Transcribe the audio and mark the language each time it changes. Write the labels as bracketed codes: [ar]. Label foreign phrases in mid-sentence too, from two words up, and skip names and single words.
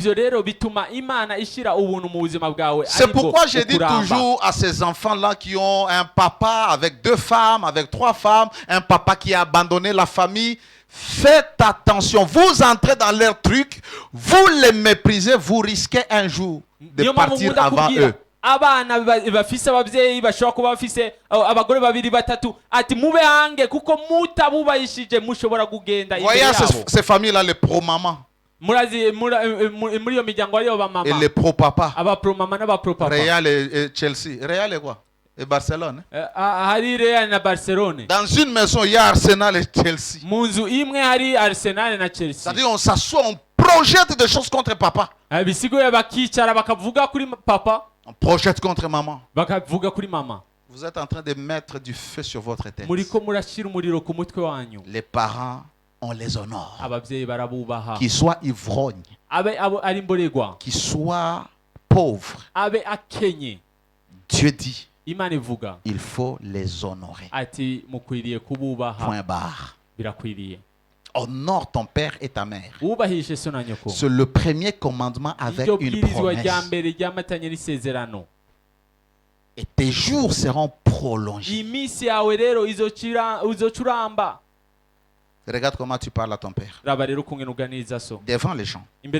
[fr] C'est pourquoi je dis toujours à ces enfants-là qui ont un papa avec 2 femmes, avec 3 femmes, un papa qui a abandonné la famille, faites attention, vous entrez dans leur truc, vous les méprisez, vous risquez un jour de partir avant eux. [rn] abana bafise abavyeyi bashobora kuba bafise abagore babiri batatu ati mube hange kuko mutabubahishije mushobora kugenda imbere yabo. [fr] Ces familles là les pro maman. [rn] Murazi muri yo miryango ariyo ba mama. [fr] Et les pro papa. [rn] Aba pro mama na ba pro papa. [fr] Real et Chelsea. Real et quoi? Et Barcelone. [rn] Hari Real na Barcelone. [fr] Dans une maison il y a Arsenal et Chelsea. [rn] Munzu imwe hari Arsenal na Chelsea. [fr] C'est-à-dire on s'assoit, on projette des choses contre papa. [rn] Bisigo bakicara bakavuga kuri papa. [fr] On projette contre maman. [rn] Bakavuga kuri mama. [fr] Vous êtes en train de mettre du feu sur votre tête. [rn] Muriko murashira umuriro ku mutwe wanyu. [fr] Les parents, on les honore. [rn] Abavyeyi barabubaha. [fr] Qu'ils soient ivrognes. [rn] Ari mboregwa. [fr] Qu'ils soient pauvres. [rn] Abe akenye. [fr] Dieu dit. [rn] Imana ivuga. [fr] Il faut les honorer. [rn] Ati mukwiriye kububaha. [fr] Point barre. [rn] Birakwiriye. [fr] Honore ton père et ta mère. [rn] Ubahishe so na nyoko. [fr] C'est le premier commandement avec une promesse. Et tes jours seront prolongés. Regarde comment tu parles à ton père. Devant les gens.